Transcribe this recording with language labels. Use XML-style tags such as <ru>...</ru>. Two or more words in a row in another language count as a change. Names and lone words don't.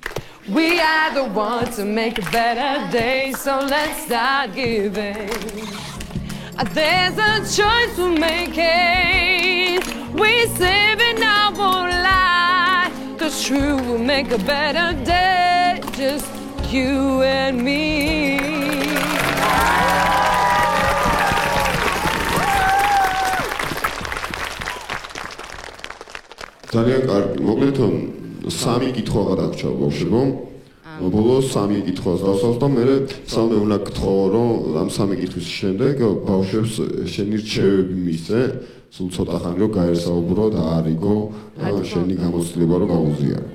<en>We are the ones to make a better day. So let's start giving. There's a choice we're making. We're saving our own life. The truth will make a better day. Just you and me.</en> <ka>ძალიან კარგი. მოკლედ სამი კითხვა გადაგჭირ ბავშვებო. ბოლოს სამი კითხვას დავსვავს და მე სამე უნდა გთხოვ რომ ამ სამი კითხვის შემდეგ ბავშვებს შენი რჩევები მისცე, სულ ცოტა ხანი რომ გაესაუბრო და არიგო შენი გამოცდილება რომ გაუზიარო.</ka>